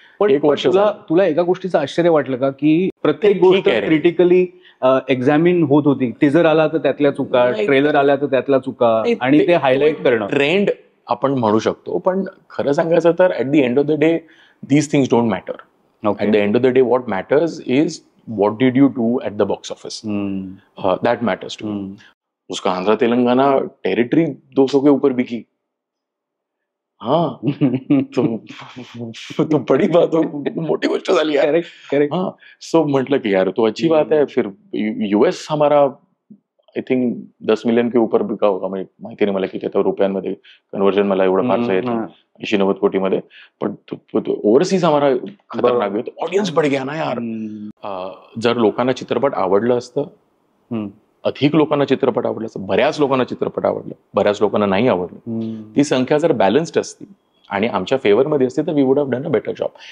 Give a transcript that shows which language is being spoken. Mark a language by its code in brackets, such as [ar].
[mr] पण एक वर्ष तुला एका गोष्टीचं आश्चर्य वाटलं का की प्रत्येक गोष्ट क्रिटिकली एक्झामिन होत होती? टीजर आला तर त्यातल्या चुका, ट्रेलर आला तर त्यातल्या चुका, आणि ते हायलाइट करणं ट्रेंड आपण म्हणू शकतो. पण खरं सांगायचं तर [en] At the end of the day these things don't matter. At the end of the day, what matters is what did you do at the box office. That matters to me. [hi] उसका Andhra Telangana territory 200 के ऊपर बिकी. हाँ तो बड़ी बात हो, [mr] मोटी गोष्ट झाली यार. [hi] हाँ, [mr] सो म्हटलं की [hi] यार तो अच्छी बात है. फिर यूएस हमारा आय थिंक 10 मिलियन के ऊपर बिका होगा. [mr] म्हणजे माहिती नाही मला किती आता रुपयांमध्ये कन्व्हर्जन मला एवढं फारसं येत 80-90 कोटीमध्ये. [hi] पण ओव्हरसीज हमारा खतरनाक आहे. ऑडियन्स बढ़ गया ना यार. [mr] जर लोकांना चित्रपट आवडलं असतं, अधिक लोकांना चित्रपट आवडलं असतं, बऱ्याच लोकांना चित्रपट आवडलं, बऱ्याच लोकांना नाही आवडलं, ती संख्या जर बॅलन्स्ड असती आणि आमच्या फेवरमध्ये असते तर [en] We would have done a better job.